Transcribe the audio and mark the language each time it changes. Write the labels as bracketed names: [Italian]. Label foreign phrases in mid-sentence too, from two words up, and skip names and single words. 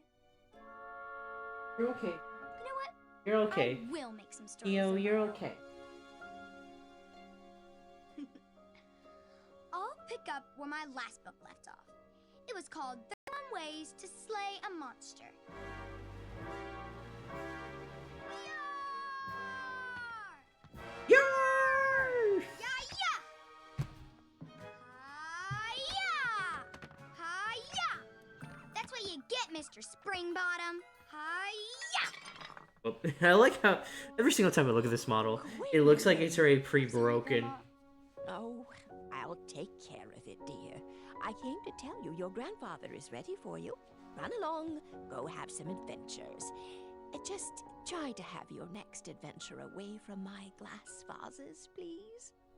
[English] You're okay. You know what? You're okay. I will make some stories. Theo, of you're my own. okay. I'll pick up where my last book left off. It was called 31 Ways to Slay a Monster. Yarr! Ya-ya! Hi-ya! Hi-ya! That's what you get, Mr. Springbottom. Hi-ya! Oh, I like how every single time I look at this model, it looks like it's already pre-broken. Oh, I'll take care of it, dear. I came to tell you your grandfather is ready for you. Run along, go have some adventures. Just try to have your next adventure away from my glass vases, please.